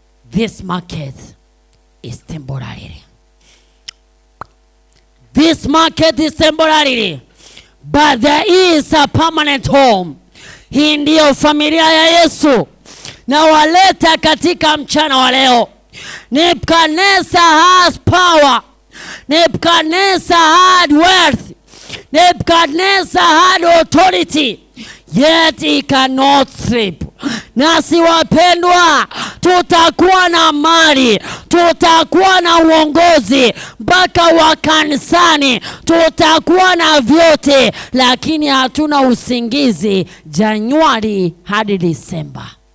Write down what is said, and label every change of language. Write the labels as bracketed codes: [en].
[en] This market is temporary. This market is temporary, but there is a permanent home. [sw] Hii ndiyo familia ya Yesu na waleta katika mchana wa leo. [en] Nebukadnezar has power. Nebukadnezar had wealth. Nebukadnezar had authority, yet he cannot sleep. [sw] Nasi wapendwa, tutakuwa na mali, tutakuwa na uongozi mpaka wa kanisani, tutakuwa na vyote, lakini hatuna usingizi Januari hadi Disemba.